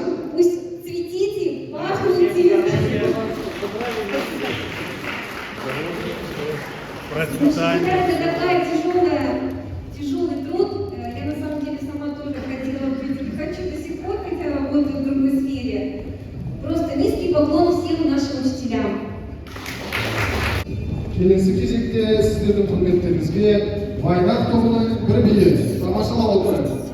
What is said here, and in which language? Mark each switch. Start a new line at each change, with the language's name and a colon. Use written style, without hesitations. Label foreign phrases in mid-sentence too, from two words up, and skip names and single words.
Russian: Пусть цветите, пахнете. Это такая тяжелый труд. Я на самом деле сама тоже хотела быть, хочу до сих пор, хотя работаю в другой сфере. Просто низкий поклон всем нашим учителям.
Kazakh: Келесі кезекте сіздердің құрметтеріңізге Вайнақ тобының бір биі тамашалап отырайық.